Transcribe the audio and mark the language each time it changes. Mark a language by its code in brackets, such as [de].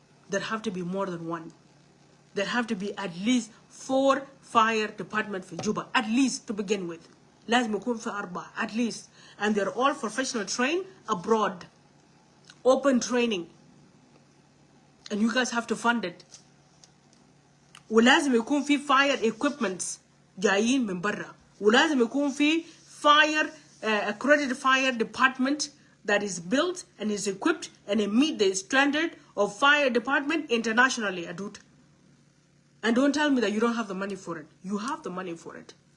[en] There have to be more than one. There have to be at least 4 fire department for Juba, at least to begin with. [ar] Lazim yakun fi arba, [en] at least. And they're all professional trained abroad. Open training. And you guys have to fund it. [ar] ولازم يكون في [en] fire equipments [ar] جايين من برا. ولازم يكون في [en] fire accredited fire department that is built and is equipped and it meet the standard of fire department internationally, Adut. And don't tell me that you don't have the money for it. You have the money for it.